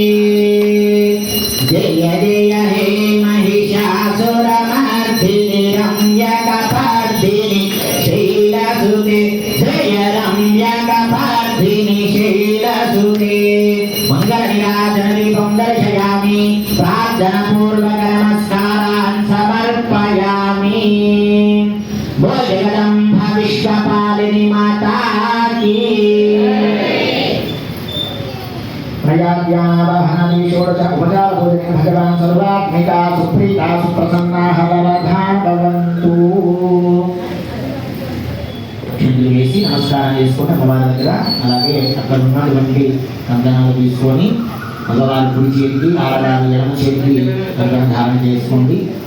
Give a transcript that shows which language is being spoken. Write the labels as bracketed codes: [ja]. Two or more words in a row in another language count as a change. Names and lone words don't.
[sa] महिषासुरमर्दिनि रम्यकपर्दिनि शैलसुते जय रम्यकपर्दिनि शैलसुते मङ्गलनीराजनदीपं दर्शयामि प्रार्थनापूर्वक नमस्कारान् समर्पयामि [hi] बोल जगदम्ब विश्वपालिनी माता की [sa] प्रयाज्ञानवहननि षोडश उपचारपूजने भगवान् सर्वात्मिका सुप्रीता सुप्रसन्नाः वरदा भवन्तु [te] చిందులు వేసి నమస్కారం చేసుకొని అమ్మవారి దగ్గర అలాగే అక్కడ ఉన్నటువంటి కందనాలు తీసుకొని మగవారి కుడి చేతికి ఆడవారి ఎడమ చేతికి కందనం ధారణ చేసుకోండి